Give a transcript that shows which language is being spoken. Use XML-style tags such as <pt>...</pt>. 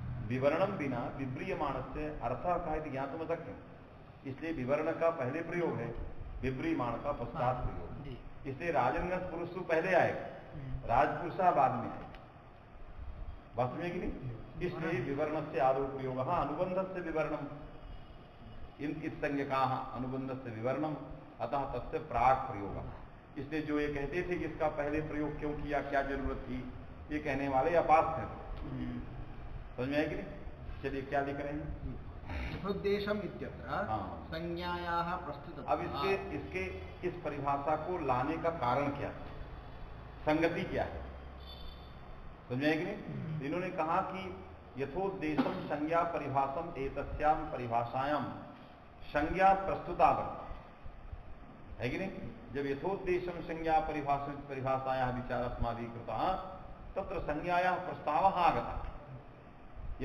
<sa>विवरणं विना विव्रियमाणस्य अर्थः कः इति ज्ञातुं न शक्यम्।</sa> <hi>इसलिए विवरण का पहले प्रयोग है, विव्रियमाण का पश्चात प्रयोग। इसलिए राजनगत पुरुष तो पहले आएगा, राजपुरुषा बाद में आएगा। वास्तव में कि नहीं? इसलिए विवरण से</hi> <sa>आदौ प्रयोग अनुबंध से विवरणम इत्संज्ञकाः अनुबंध से विवरणम अतः तस्य प्राक प्रयोग।</sa> <hi>इसलिए जो ये कहते थे कि इसका पहले प्रयोग क्यों किया, क्या जरूरत थी, ये कहने वाले अपास्थ हैं। समझ में आए कि नहीं? चलिए क्या लिख रहे हैं?</hi> <sa>यथोद्देशम इत्यत्र संज्ञायाः प्रस्तुत।</sa> <hi>अब इसके इस परिभाषा को लाने का कारण क्या है, संगति क्या है, समझ में आए कि नहीं? इन्होंने कहा कि</hi> <sa>यथोद्देशम संज्ञा परिभाषम एतस्याम परिभाषायाम संज्ञा प्रस्तुतावर्त</sa> <hi>है कि नहीं?</hi> <sa>जब यथोद्देशम संज्ञा परिभाषायाः विचार अस्माभिः कृतः तत्र संज्ञायाः प्रस्तावः आगतः।</sa>